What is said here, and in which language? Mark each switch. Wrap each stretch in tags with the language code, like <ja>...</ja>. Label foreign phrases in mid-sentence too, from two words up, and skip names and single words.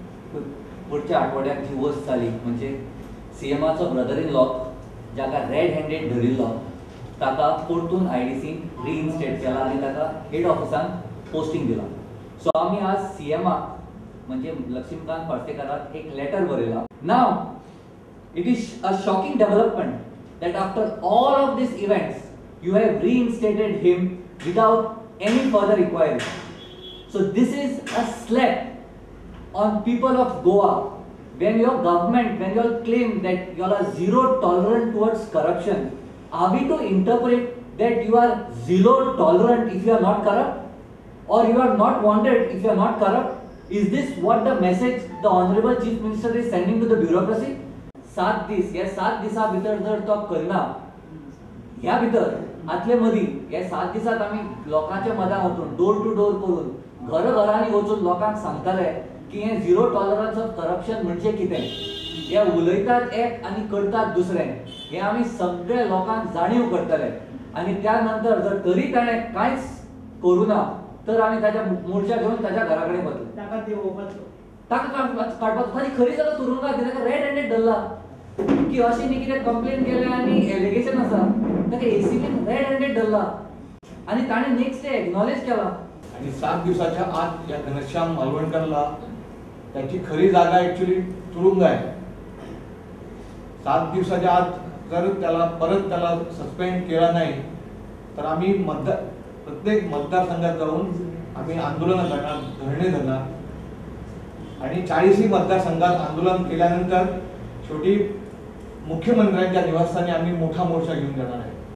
<kok>पुढच्या आठवड्याक जी वस्त जाली म्हणजे सीएमाचो</kok> <en>brother in law</en> <kok>जाका</kok> <en>red handed</en> <kok>धरिल्लो ताका परतून आयडीसीन रिइन्स्टेट केला आनी ताका हेड ऑफिसान पोस्टिंग दिला. सो आमी आज सीएमाक म्हणजे लक्ष्मीकांत पार्सेकाराक एक लेटर बरयला.</kok> <en>now it is a shocking development that after all of these events you have reinstated him without any further inquiry. So this is a slap on people of Goa when your government, when you all claim that you all are zero tolerant towards corruption. Are we to interpret that you are zero tolerant if you are not corrupt, or you are not wanted if you are not corrupt? Is this what the message the honorable chief minister is sending to the bureaucracy?</en> <kok>7 दीस या 7 दिसा भितर जर तो करना ह्या भितर आतले मदीं या 7 दिसात आमी लोकांच्या मदां वचून</kok> <en>door to door</en> <kok>करून घरांनी वचून लोकांक सांगताले की हे</kok> <en>zero tolerance of corruption</en> <kok>म्हणजे कितें. हे उलयतात एक आनी करतात दुसरें हे आमी सगळे लोकांक जाणीव करतले आनी त्या नंतर जर तरी ताणें कांयच करूं ना तर आमी ताच्या मोर्चा घेवन ताच्या घरा कडेन वतले. ताका काडपाचो ताची खरी जाल्यार तुरुंगात ताका</kok> <en>red handed</en> <kok>धरला की अशी न्ही कितें कंप्लेन केल्या आनी एलिगेशन आसा ताका एसीबीन</kok> <en>red handed</en> <kok>धरला आनी ताणें</kok> <en>next day</en> <kok>एक्नॉलेज केला.</kok> <mr>आणि 7 दिवसाच्या आत या घनश्याम मालवणकरला त्याची खरी जागा ऍक्च्युली तुरुंग आहे. 7 दिवसाच्या आत जर त्याला सस्पेंड केला नाही तर आम्ही प्रत्येक मतदारसंघात जाऊन आम्ही आंदोलन करणार, धरणे धरणार आणि 40 मतदारसंघात आंदोलन केल्यानंतर शेवटी मुख्यमंत्र्यांच्या निवासस्थानी आम्ही मोठा मोर्चा घेऊन जाणार आहे.</mr>